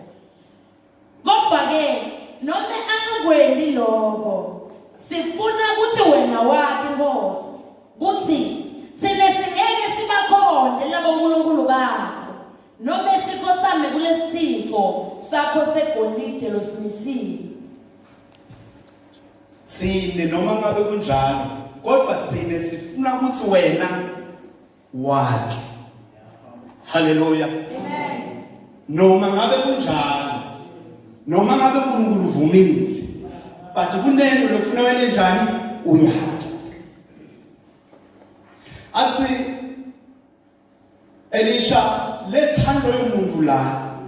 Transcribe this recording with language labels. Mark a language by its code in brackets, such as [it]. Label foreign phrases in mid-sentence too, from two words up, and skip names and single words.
[ss] Kodwa-ke noma angakwendi lokho, sifuna ukuthi wena wathi Nkosi, kuthi thina singeke sibakhonde labo nkulunkulu bakho, noma sikhothame kulesithixo sakho segolide losimisile. Thine noma ngabe kunjalo, kodwa thine sifuna ukuthi wena wathi. Hallelujah. Amen. Noma ngabe kunjalo, noma ngabe uNkulunkulu uvumile, but kunento lokufuna wena njani uyathi. Athi Elisha, letha loyo muntu la.